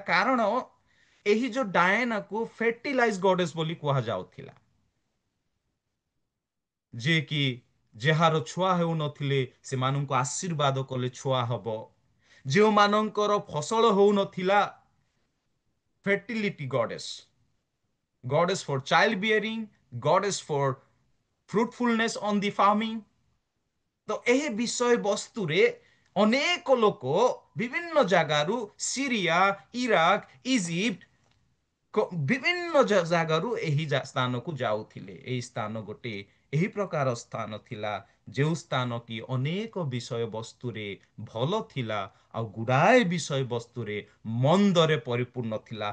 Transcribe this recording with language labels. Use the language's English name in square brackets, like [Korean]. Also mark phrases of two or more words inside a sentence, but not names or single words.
[Odia] କାରଣ ଏହି ଯୋଉ ଡାୟନାକୁ [English] fertilize goddess [Odia] ବୋଲି କୁହାଯାଉଥିଲା, ଯିଏ କି ଯାହାର ଛୁଆ ହେଉନଥିଲେ ସେମାନଙ୍କୁ ଆଶୀର୍ବାଦ କଲେ ଛୁଆ ହବ। ଯେଉଁମାନଙ୍କର ଫସଲ ହଉନଥିଲା, [English] fertility goddess, goddess for childbearing, goddess for fruitfulness on the farming। [Odia] ତ ଏହି ବିଷୟ ବସ୍ତୁରେ ଅନେକ ଲୋକ ବିଭିନ୍ନ ଜାଗାରୁ, ସିରିଆ, ଇରାକ, ଇଜିପ୍ଟ, ବିଭିନ୍ନ ଜାଗାରୁ ଏହି ସ୍ଥାନକୁ ଯାଉଥିଲେ। ଏହି ସ୍ଥାନ ଗୋଟେ ଏହି ପ୍ରକାର ସ୍ଥାନ ଥିଲା ଯେଉଁ ସ୍ଥାନ କି ଅନେକ ବିଷୟ ବସ୍ତୁରେ ଭଲ ଥିଲା ଆଉ ଗୁଡାଏ ବିଷୟ ବସ୍ତୁରେ ମନ୍ଦରେ ପରିପୂର୍ଣ୍ଣ ଥିଲା।